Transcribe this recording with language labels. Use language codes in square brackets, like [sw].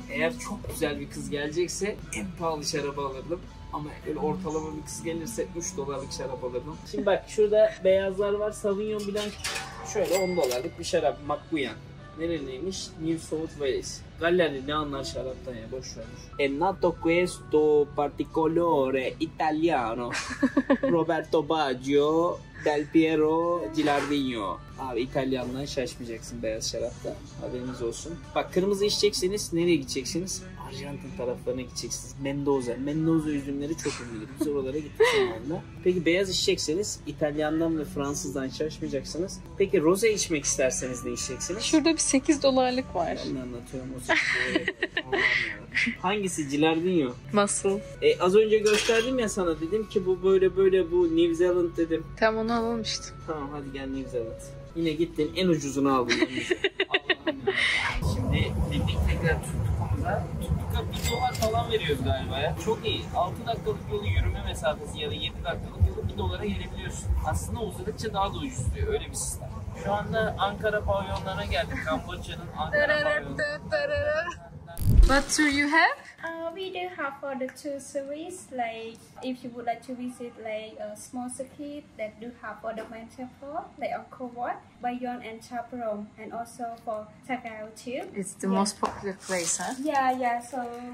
[tr] Eğer çok güzel bir kız gelecekse en pahalı şarabı alırdım. Ama öyle ortalama bir kız gelirse $3 şarap alırdım. Şimdi bak şurada beyazlar var. Sauvignon Blanc şöyle $10 bir şarap. Macquarie. Nereliymiş? New South Wales. Gallerli ne anlar şaraptan ya boş ver. [it] È nato questo particolare italiano Roberto Baggio Del Piero Gilardino. [tr] Abi İtalyandan şaşmayacaksın beyaz şarapta. Haberiniz olsun. Bak kırmızı içecekseniz nereye gideceksiniz? Arjantin taraflarına gideceksiniz. Mendoza. Mendoza üzümleri çok ünlüdür. Biz oralara gittik zamanında. Peki beyaz içecekseniz İtalyandan ve Fransızdan şaşmayacaksınız. Peki roze içmek isterseniz ne içeceksiniz? Şurada bir $8 var. Ben de anlatıyorum o şekilde. Hangisi? Gilardino. Muscle. Az önce gösterdim ya sana dedim ki bu böyle bu New Zealand dedim. Tam onu alalım işte. Tamam hadi gel New Zealand. Yine gittin en ucuzunu aldın. Allah'ım ya. Şimdi bindik tekrar Tuttuk'a. Tuttuk'a $1 falan veriyoruz galiba ya. Çok iyi. 6 dakikalık yolu yürüme mesafesi ya da 7 dakikalık yolu $1'a gelebiliyorsun. Aslında uzadıkça daha da ucuzluyor. Öyle bir sistem. Şu anda Ankara pavyonlarına geldik. Kamboçya'nın Ankara pavyonlarına. [en] What tour you have? We do have for the tour service, like if you would like to visit like a small circuit that do have for the main temple, like Angkor Wat, Bayon and Chaparong, and also for Tagao too. It's the most popular place, huh? Yeah, so